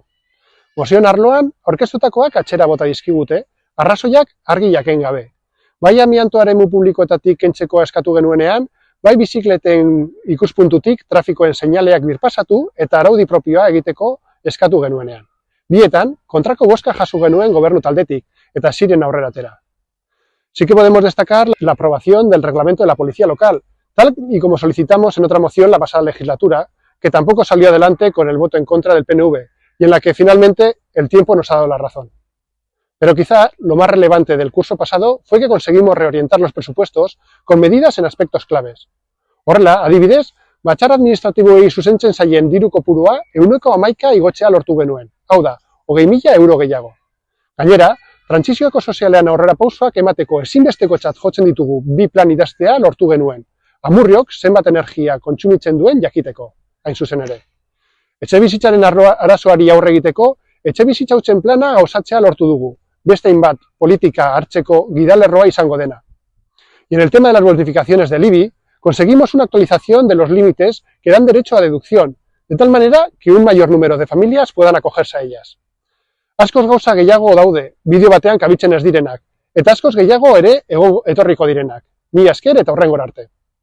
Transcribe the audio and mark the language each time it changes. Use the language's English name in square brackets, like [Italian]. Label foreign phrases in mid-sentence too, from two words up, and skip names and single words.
[Basque] Mozioen arloan, aurkeztutakoak atzera bota dizkigute, arrazoiak argi jaken gabe. Bai amiantoaren eremu publikoetatik kentzeko eskatu genuenean, bai bizikleten ikuspuntutik trafikoen seinaleak birpasatu eta araudi propioa egiteko eskatu genuenean. Bietan, kontrako bozka jaso genuen gobernu taldetik, eta ziren aurrera atera. [Spanish] Sí que podemos destacar la aprobación del reglamento de la policía local, tal y como solicitamos en otra moción la pasada legislatura, que tampoco salió adelante con el voto en contra del PNV, y en la que finalmente el tiempo nos ha dado la razón. Pero quizá lo más relevante del curso pasado fue que conseguimos reorientar los presupuestos con medidas en aspectos claves. [Basque] Horrela, adibidez, batzar administratiboei zuzentzen zaien diru kopurua 11% igotzea lortu genuen, hau da, 20.000 euro gehiago. Gainera, trantsizioko sozialean aurrera pausoak emateko ezinbestekotzat jotzen ditugu bi plan idaztea lortu genuen. Amurriok zenbat energia kontsumitzen duen jakiteko, hain zuzen ere. Etxebizitzaren arazoari aurre egiteko, etxebizitza hutsen plana osatzea lortu dugu, beste hainbat politika hartzeko gidalerroa izango dena. [Spanish] Y en el tema de las bonificaciones del IBI, conseguimos una actualización de los límites que dan derecho a deducción, de tal manera que un mayor número de familias puedan acogerse a ellas. [Basque] Askoz gauza gehiago daude, bideo batean kabitzen ez direnak, eta askoz gehiago ere etorriko direnak. Mila esker eta hurrengora arte.